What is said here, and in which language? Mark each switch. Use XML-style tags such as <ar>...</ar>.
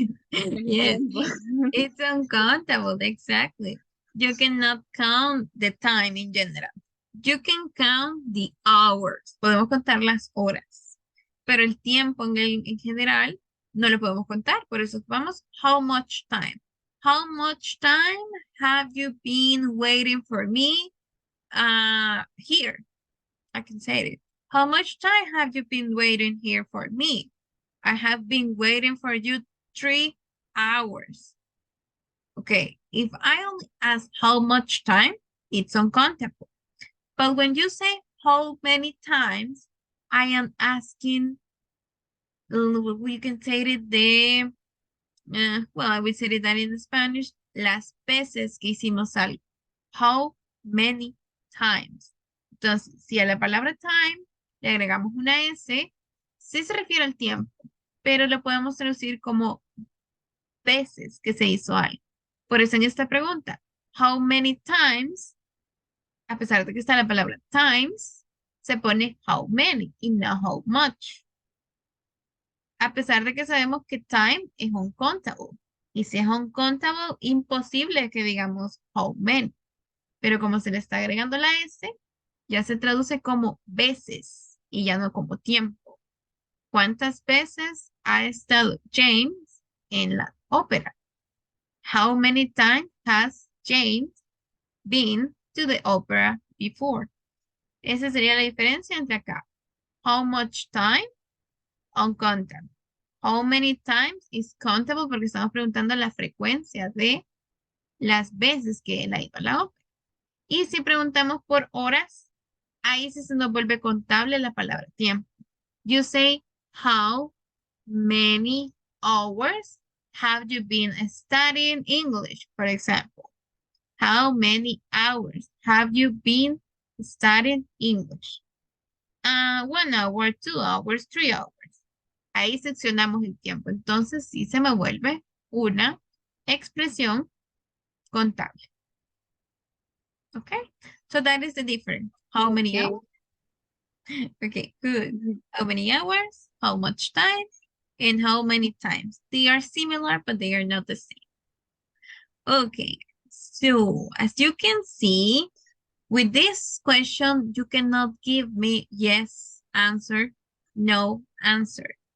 <en>Yes, it's uncountable, exactly. You cannot count the time in general. You can count the hours.</en> <es>Podemos contar las horas. Pero el tiempo en general no lo podemos contar. Por eso vamos,</es> <en>how much time? How much time have you been waiting for me here? I can say it. How much time have you been waiting here for me? I have been waiting for you 3 hours. Okay, if I only ask how much time, it's uncountable. But when you say how many times, I am asking, we can say it well, I would say that in Spanish,</en> <es>las veces que hicimos algo.</es> <en>How many times?</en> <es>Entonces, si a la palabra time le agregamos una S, sí se refiere al tiempo, pero lo podemos traducir como veces que se hizo algo. Por eso en esta pregunta, how many times, a pesar de que está la palabra times, se pone how many y no how much. A pesar de que sabemos que time es uncountable. Y si es uncountable, imposible que digamos how many. Pero como se le está agregando la S, ya se traduce como veces y ya no como tiempo. ¿Cuántas veces ha estado James en la ópera?</es> <en>How many times has James been to the opera before?</en> <es>Esa sería la diferencia entre acá.</es> <en>How much time? Uncountable. How many times is countable</en> <es>porque estamos preguntando la frecuencia de las veces que él ha ido a la ópera. Y si preguntamos por horas, ahí sí se nos vuelve contable la palabra tiempo.</es> <en>You say, how many hours have you been studying English, for example? How many hours have you been studying English? 1 hour, 2 hours, 3 hours.</en> <es>Ahí seccionamos el tiempo. Entonces sí se me vuelve una expresión contable.</es> <en>Okay, so that is the difference. How many Okay. hours? Okay, good. How many hours? How much time? And how many times? They are similar, but they are not the same. Okay, so as you can see, with this question, you cannot give me yes answer, no answer.</en>